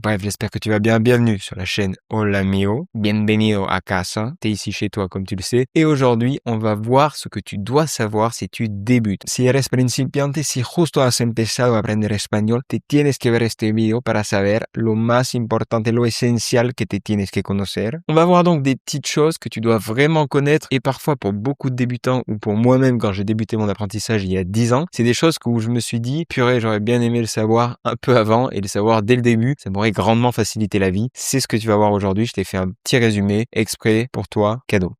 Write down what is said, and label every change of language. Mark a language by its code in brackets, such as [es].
[fr] Bref, j'espère que tu vas bien. Bienvenue sur la chaîne Hola amigo. [es] Bienvenido a casa. [fr] T'es ici chez toi comme tu le sais. Et aujourd'hui, on va voir ce que tu dois savoir si tu débutes. [es] Si eres principiante, si justo has empezado a aprender español, te tienes que ver este video para saber lo más importante, lo esencial que te tienes que conocer. [fr] On va voir donc des petites choses que tu dois vraiment connaître et parfois pour beaucoup de débutants ou pour moi-même quand j'ai débuté mon apprentissage il y a 10 ans, c'est des choses où je me suis dit, purée, j'aurais bien aimé le savoir un peu avant et le savoir dès le début, ça m'aurait grandement facilité la vie. C'est ce que tu vas voir aujourd'hui. Je t'ai fait un petit résumé exprès pour toi, cadeau.